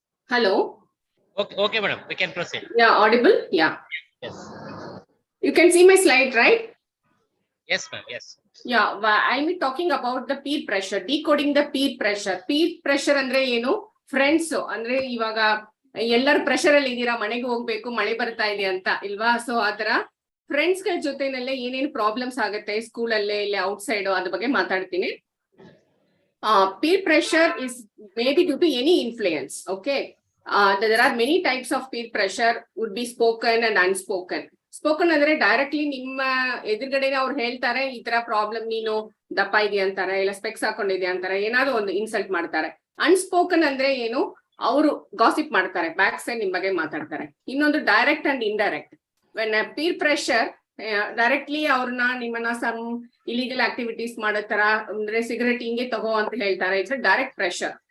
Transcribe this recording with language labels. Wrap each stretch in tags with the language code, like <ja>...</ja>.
<en>Hello. Okay, madam. We can proceed. Yeah, audible? Yeah. Yes. You can see my slide, right? Yes, ma'am. Yes. Yeah, I'll be talking about the peer pressure, decoding the peer pressure.</en> <kn>Peer pressure ಅಂದ್ರೆ ಏನು? Friends ಅಂದ್ರೆ ಇವಾಗ ಎಲ್ಲರೂ pressure ಅಲ್ಲಿ ಇದೀರಾ, ಮನೆಗೆ ಹೋಗ್ಬೇಕು, ಮಳೆ ಬರ್ತಾ ಇದೆ ಅಂತ ಇಲ್ವಾ? ಸೊ ಆತರ ಫ್ರೆಂಡ್ಸ್ ಗಳ ಜೊತೆನಲ್ಲೇ ಏನೇನು ಪ್ರಾಬ್ಲಮ್ಸ್ ಆಗುತ್ತೆ ಸ್ಕೂಲ್ ಅಲ್ಲೇ ಇಲ್ಲ ಔಟ್ ಸೈಡ್ ಅದ್ರ ಬಗ್ಗೆ ಮಾತಾಡ್ತೀನಿ.</kn> <en>Peer pressure is maybe due to any influence. Okay, there are many types of peer pressure, would be spoken and unspoken.</en> <kn>Spoken ಅಂದ್ರೆ ಡೈರೆಕ್ಟ್ಲಿ ನಿಮ್ಮ ಎದುರುಗಡೆನೆ ಅವ್ರು ಹೇಳ್ತಾರೆ ಈ ತರ ಪ್ರಾಬ್ಲಮ್, ನೀನು ದಪ್ಪ ಇದೆಯಾ ಅಂತಾರೆ, ಇಲ್ಲ ಸ್ಪೆಕ್ಸ್ ಹಾಕೊಂಡಿದ್ಯಾ ಅಂತಾರೆ, ಏನಾದ್ರು ಒಂದು ಇನ್ಸಲ್ಟ್ ಮಾಡ್ತಾರೆ. ಅನ್ಸ್ಪೋಕನ್ ಅಂದ್ರೆ ಏನು, ಅವರು ಗಾಸಿಪ್ ಮಾಡ್ತಾರೆ, ಬ್ಯಾಕ್ ಸೈಡ್ ನಿಮ್ ಬಗ್ಗೆ ಮಾತಾಡ್ತಾರೆ. ಇನ್ನೊಂದು direct and indirect.</kn> <en>when peer pressure directly</en> <kn>ಅವ್ರನ್ನ ನಿಮ್ಮನ್ನ ಸಮ್ ಇಲಿಗಲ್ ಆಕ್ಟಿವಿಟೀಸ್ ಮಾಡೋ ತರ, ಅಂದ್ರೆ ಸಿಗರೆಟ್ ಹಿಂಗೆ ತಗೋ ಅಂತ ಹೇಳ್ತಾರೆ,</kn> <en>It's direct pressure.</en>